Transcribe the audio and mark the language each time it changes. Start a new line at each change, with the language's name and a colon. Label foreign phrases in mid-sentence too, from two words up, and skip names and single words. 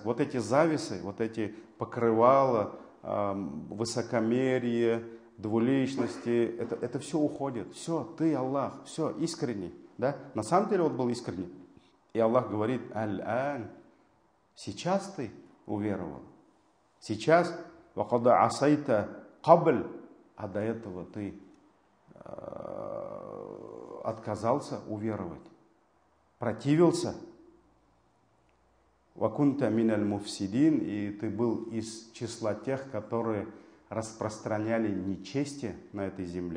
Russian: Вот эти зависы, вот эти покрывала, высокомерие, двуличности, это все уходит. Все, ты Аллах, все, искренний. Да? На самом деле он был искренний. И Аллах говорит: «Аль-ан», сейчас ты уверовал. Сейчас,
Arabic: «وقد عصيت قبل»,
Russian: а до этого ты отказался уверовать, противился.
Arabic: «وكنت من المفسدين»,
Russian: и ты был из числа тех, которые распространяли нечестие на этой земле.